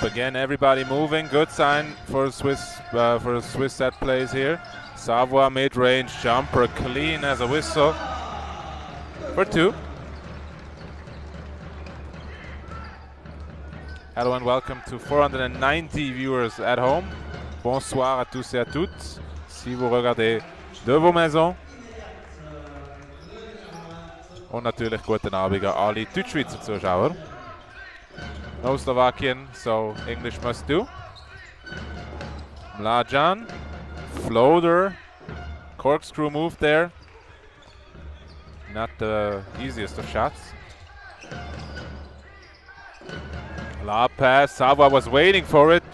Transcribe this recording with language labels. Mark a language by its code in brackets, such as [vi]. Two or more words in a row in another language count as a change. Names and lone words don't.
[en] Again, everybody moving. Good sign for Swiss set plays here. Savoie mid-range jumper, clean as a whistle for 2. Hello and welcome to 490 viewers at home. [fr] Bonsoir à tous et à toutes. Si vous regardez de vos maisons. [de] Und natürlich guten Abend an alle Deutschschweizer Zuschauer. [en] No Slovakian, so English must do. Mlađan, floater, corkscrew move there. Not the easiest of shots. Lob pass, Savoie was waiting for it.